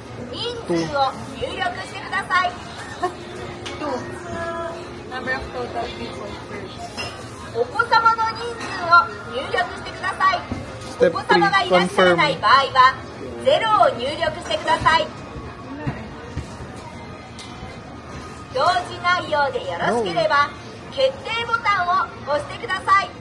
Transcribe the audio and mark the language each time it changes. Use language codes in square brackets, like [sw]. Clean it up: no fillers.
[ja] 人数を入力してください。 2. [en] Number of total people first. [ja] お子様の人数を入力してください。お [en] Step [ja] 子様がいらっしゃらない場合は0を入力してください。 [tl] Wala eh. [ja] 表示内容でよろしければ決定ボタンを押してください。